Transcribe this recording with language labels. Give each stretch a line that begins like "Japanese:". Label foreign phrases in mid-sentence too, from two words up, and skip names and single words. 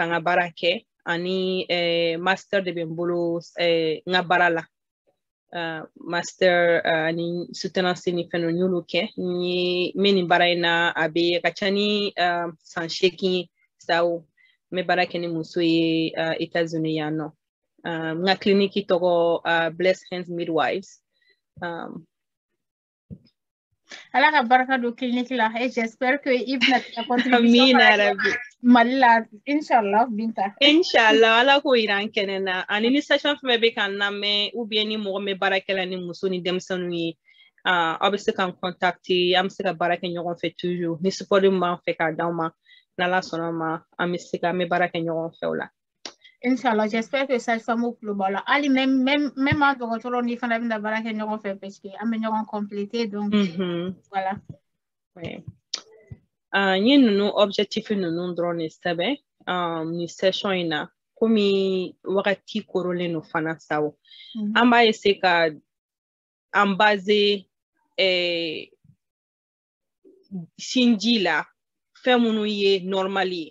Bambara: n ka baara kɛ ani master de bɛ n bolo n ka baara la master ani soutenance ni fɛn n y'olu kɛ n bɛ nin baara in na a bɛ ka ca ni san 8 ye sawo n bɛ baara kɛ ni muso ye États-Unis yan nɔ n ka clinique tɔgɔ Blessed Hands Midwives. Ala ka baraka don clinique la
French: et j'espère que
Bambara: i bɛna taa contribution Mali la inshallah Binta. Inshallah ala ko yira an kɛnɛ na ani ni session fɛn bɛ kan lamɛn
French: ou bien
Bambara: ni mɔgɔ min bɛ baara kɛla ni muso ni denmisɛnninw ye aw bɛ se k'an contacter an bɛ se ka baara kɛ ɲɔgɔn fɛ toujours ni support min b'an fɛ k'a d'anw ma n'ala sɔnna ma an bɛ baara kɛ ɲɔgɔn fɛ o la. Inshallah,
French: j'espère que ça va me plaire.
Bambara: Ali,
French: même en
Bambara: dɔgɔtɔrɔ ni fana bɛna baara kɛ ɲɔgɔn fɛ
French: parce que
Bambara: an bɛ ɲɔgɔn compléter
French: donc voilà.
Bambara: N ye ninnu objectif ninnu dɔrɔn de sɛbɛn ni session in na komi wagati korolen don fana sawo an b'a essayer ka an base sinji la fɛn minnu ye normal ye.